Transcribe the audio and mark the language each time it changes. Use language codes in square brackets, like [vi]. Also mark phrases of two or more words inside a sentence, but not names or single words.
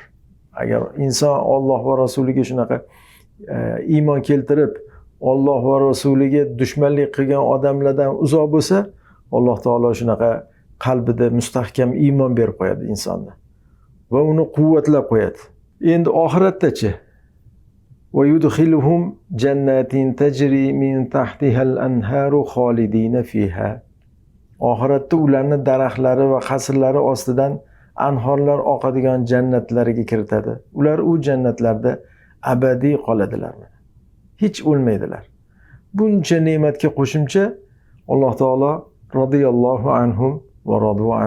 [uz] Agar inson Alloh va rasuliga shunaqa iymon keltirib, Alloh va rasuliga dushmanlik qilgan odamlardan uzoq bo'lsa, Alloh taolo shunaqa qalbida mustahkam iymon berib qo'yadi insonni va uni quvvatlab qo'yadi. Endi oxiratdachi? [ar] ويدخلهم جنات تجري من تحتها الأنهار خالدين فيها. [uz] Oxiratda ularni daraxtlari va qasrlari ostidan anhorlar oqadigan jannatlarga kiritadi. Ular u jannatlarda abadiy qoladilar. Hech o'lmaydilar. Buncha ne'matga qo'shimcha Alloh taolo [ar] رضي الله عنهم ورضوا عن.